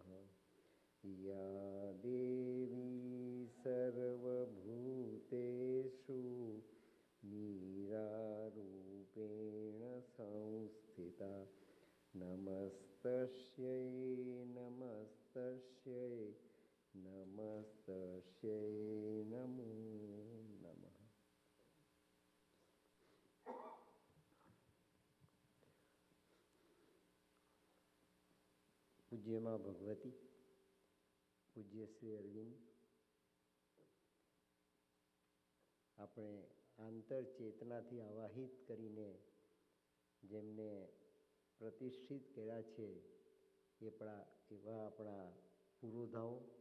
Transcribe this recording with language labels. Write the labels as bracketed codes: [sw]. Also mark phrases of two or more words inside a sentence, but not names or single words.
[sa] या देवी सर्वभूतेषु मीरारूपेण संस्थिता नमस्तस्यै नमस्तस्यै नमस्तस्यै नमो नमः। [gu] પૂજ્ય માં ભગવતી, પૂજ્ય શ્રી અરવિંદ, આપણે આંતરચેતનાથી આવાહિત કરીને જેમને પ્રતિષ્ઠિત કર્યા છે એવા આપણા પુરોધાઓ,